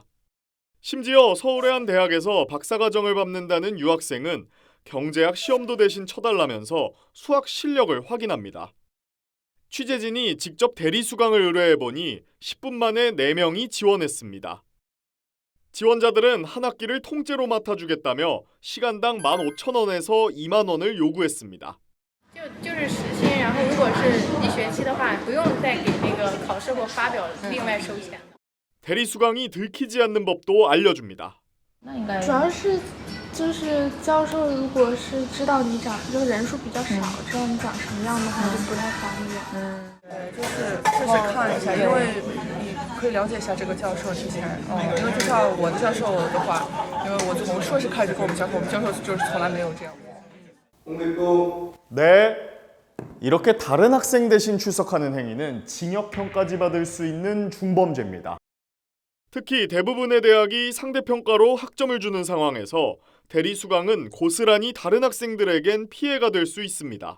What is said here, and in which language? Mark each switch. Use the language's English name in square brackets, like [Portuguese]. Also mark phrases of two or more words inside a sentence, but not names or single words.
[Korean] 심지어 서울의 한 대학에서 박사과정을 밟는다는 유학생은 경제학 시험도 대신 쳐달라면서 수학 실력을 확인합니다. 취재진이 직접 대리 수강을 의뢰해보니 10분 만에 4명이 지원했습니다. 지원자들은 한 학기를 통째로 맡아주겠다며 시간당 15,000원에서 2만 원을 요구했습니다. [Chinese] 就是实薪，然后如果是一学期的话，不用再给那个考试或发表另外收钱。 [Korean] 대리 수강이 들키지 않는 법도 알려줍니다. [Chinese] 主要是就是教授如果是知道你讲就人数比较少，知道你讲什么样的话就不太方便。就是确实看一下，因为你可以了解一下这个教授之前，因为就像我的教授的话，因为我从硕士开始跟我们教授就是从来没有这样。 [Korean] 네, 이렇게 다른 학생 대신 출석하는 행위는 징역형까지 받을 수 있는 중범죄입니다. 특히 대부분의 대학이 상대평가로 학점을 주는 상황에서 대리 수강은 고스란히 다른 학생들에겐 피해가 될 수 있습니다.